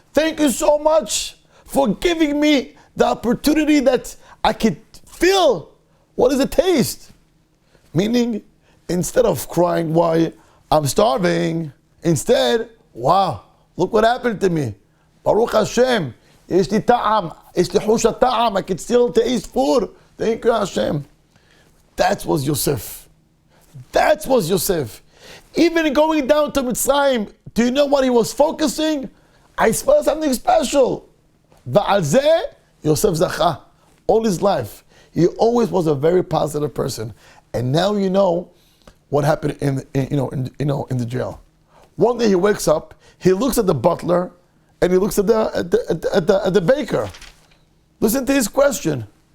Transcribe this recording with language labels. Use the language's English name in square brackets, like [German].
[English] Thank you so much for giving me the opportunity that I could feel what is a taste." Meaning, instead of crying why I'm starving, instead, wow, look what happened to me. Baruch Hashem, [Hebrew] יש לי טעם, יש לי חוש הטעם, [English] I can still taste food. Thank you, Hashem. That was Yosef. That was Yosef. Even going down to Mitzrayim, do you know what he was focusing? I smell something special. [Hebrew] ועל זה, Yosef זכה. [English] All his life. He always was a very positive person. And now you know what happened in the jail. One day he wakes up, he looks at the butler, and he looks at the baker. Listen to his question.